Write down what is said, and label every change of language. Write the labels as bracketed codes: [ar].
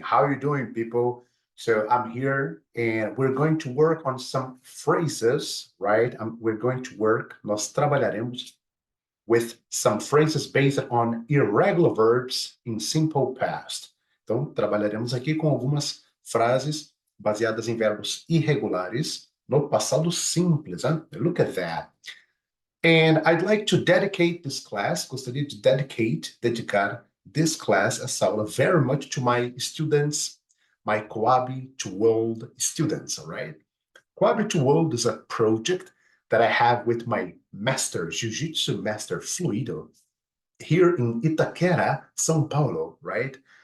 [en] How are you doing, people? So I'm here and we're going to work on some phrases, right? We're going to work, [pt] nós trabalharemos [en] with some phrases based on irregular verbs in simple past. [pt] Então, trabalharemos aqui com algumas frases baseadas em verbos irregulares no passado simples, hein? [en] Look at that. And I'd like to dedicate this class, [pt] gostaria de dedicar [en] this class, [pt] essa aula, [en] very much to my students, my Coab to World students, all right? Coab to World is a project that I have with my master, Jiu-Jitsu master Fluido, here in Itaquera, São Paulo, right?